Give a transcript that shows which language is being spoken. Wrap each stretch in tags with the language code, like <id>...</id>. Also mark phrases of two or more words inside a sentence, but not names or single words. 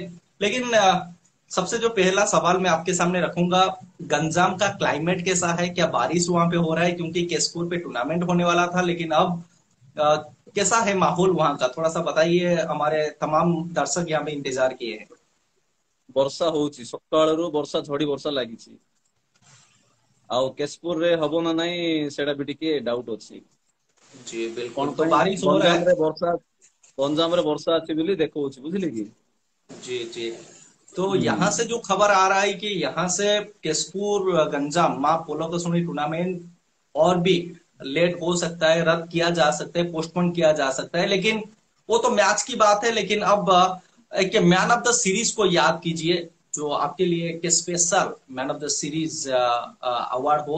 <hi>लेकिन सबसे जो पहला सवाल मैं आपके सामने रखूंगा, गंजाम का क्लाइमेट कैसा है? क्या बारिश वहां पे हो रहा है? क्योंकि केसपुर पे टूर्नामेंट होने वाला था, लेकिन अब अ, कैसा है माहौल वहां का? थोड़ा सा बताइए, हमारे तमाम दर्शक यहाँ पे इंतजार किए हैं।</hi> <or>ବର୍ଷା ହଉଛି, ସକାଳରୁ ବର୍ଷା ଝଡି ବର୍ଷା ଲାଗିଛି। ଆଉ କେଶପୁରରେ ହବ ନା ନାହିଁ ସେଇଟା ବି ଟିକେ ଡାଉଟ ଅଛି।</or> <hi>जी बिल्कुल,</hi> <or>କଣ</or> <hi>तो</hi> <or>ପାଇଁ</or> <hi>बारिश हो रहा है।</hi> <or>ଗଞ୍ଜାମରେ ବର୍ଷା ଅଛି ବୋଲି ଦେଖଉଛି, ବୁଝିଲେ କି?</or> <hi>जी जी। तो यहाँ</hi> <or>ହୁଁ।</or> <hi>से जो खबर आ रहा है कि यहाँ से केसपुर गंजाम माँ पोलो कसोटी टूर्नामेंट और भी लेट हो सकता है, रद्द किया जा सकता है, पोस्टपोन किया जा सकता है। लेकिन वो तो मैच की बात है। लेकिन अब एक</hi> <en>man of the series</en> <hi>को याद कीजिए, जो आपके लिए एक</hi> <en>special man of the series award</en> <hi>हो।</hi>